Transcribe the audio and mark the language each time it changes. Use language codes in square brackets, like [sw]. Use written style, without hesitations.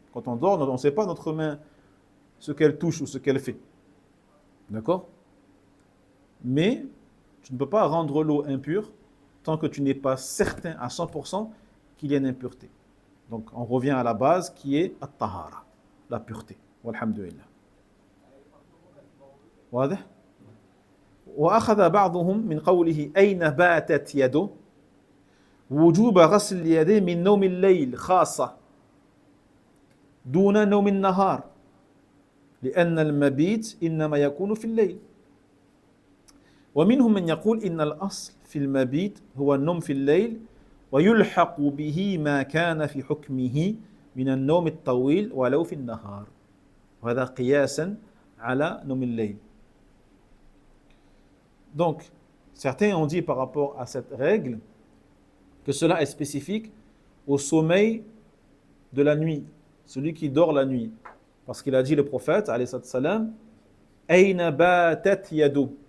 [fr] Quand on dort, on ne sait pas notre main, ce qu'elle touche ou ce qu'elle fait. D'accord? Mais tu ne peux pas rendre l'eau impure tant que tu n'es pas certain à 100% qu'il y a une impureté. Donc, on revient à la base qui est at-tahara, la pureté. [ar] Walhamdulillah. واضح؟ وأخذ بعضهم من قوله أين باتت يده وجوب غسل اليدين من نوم الليل خاصة دون نوم النهار لأن المبيت إنما يكون في الليل ومنهم من يقول إن الأصل في المبيت هو النوم في الليل ويلحق به ما كان في حكمه من النوم الطويل ولو في النهار وهذا قياسا على نوم الليل. [fr] Donc, certains ont dit par rapport à cette règle que cela est spécifique au sommeil de la nuit, celui qui dort la nuit. Parce qu'il a dit le prophète, alayhi salam, [ar] Aina batat yadu.